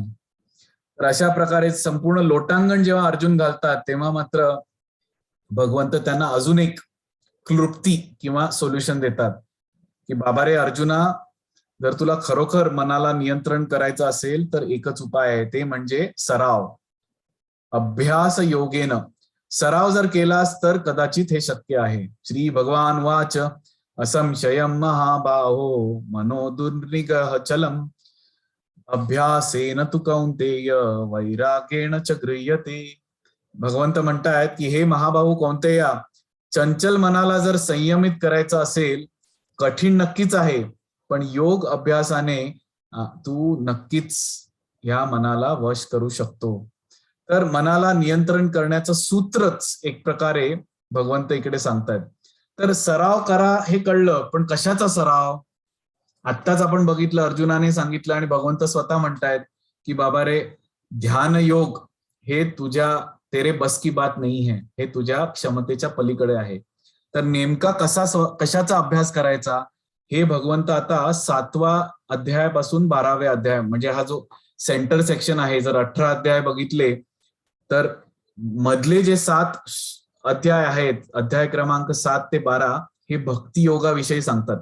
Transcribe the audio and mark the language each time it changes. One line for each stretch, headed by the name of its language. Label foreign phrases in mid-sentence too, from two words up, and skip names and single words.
Marathi: तर अशा प्रकारे संपूर्ण लोटांगण जेव्हा अर्जुन घालतात तेव्हा मात्र भगवंत त्यांना अजून एक क्लृप्ती किंवा सोल्युशन देतात की बाबा रे अर्जुना, जर तुला खरोखर मनाला नियंत्रण करायचं असेल तर एकच उपाय आहे, ते म्हणजे सराव.
Sanskrit: अभ्यास योगेन
Marathi: सराव जर केलास तर कदाचित हे शक्य आहे.
Sanskrit: श्री भगवान वाच असंशयम महाबाहो मनो दुर्निग्रह चलम अभ्यासेन तु कौंतेय वैराग्येण च गृह्यते.
Marathi: भगवंत म्हणतायत की हे महाबाहू कौंतेया, चंचल मनाला जर संयमित करायचं असेल, कठीण नक्कीच आहे, पण योग अभ्यासाने तू नक्कीच ह्या मनाला वश करू शकतो. तर मनाला नियंत्रण करण्याचं सूत्रच एक प्रकारे भगवंत इकडे सांगतायत. तर सराव करा हे कळलं, पण कशाचा सराव? आत्ताच आपण बघितलं, अर्जुनाने सांगितलं आणि भगवंत स्वतः म्हणतायत की बाबा रे, ध्यान योग हे
Hindi: तेरे बस की बात
Marathi: नाही है, हे तुझ्या क्षमतेच्या पलीकडे आहे. तर नेमका कशाचा अभ्यास करायचा हे भगवंत आता 7व्या अध्यायापासून 12व्या अध्याय, म्हणजे हा जो
English: center section
Marathi: आहे, जर 18 अध्याय बघितले तर मधले जे 7 अध्याय आहेत, अध्याय क्रमांक 7 ते 12 हे भक्ती योगाविषयी सांगतात.